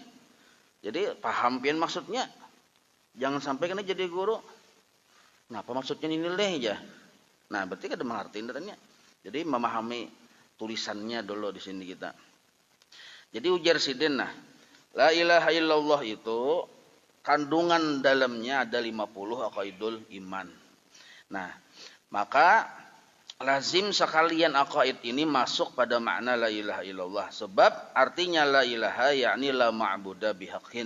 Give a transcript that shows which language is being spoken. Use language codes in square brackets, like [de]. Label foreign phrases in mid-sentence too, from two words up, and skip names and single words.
[bjn] Jadi paham pian maksudnya. Jangan sampai kena jadi guru, kenapa maksudnya ini leh aja. Nah, berarti kada mengerti intinya. Jadi memahami tulisannya dulu di sini kita. Jadi ujar sidin, [ar] لا إله إلا الله [id] itu kandungan dalamnya ada 50 [ar] عقائد الإيمان. [id] Nah, maka lazim sekalian aqaid ini masuk pada makna [ar] لا إله إلا الله. [id] Sebab artinya [ar] لا إله [id] yakni [ar] لا معبود بحق.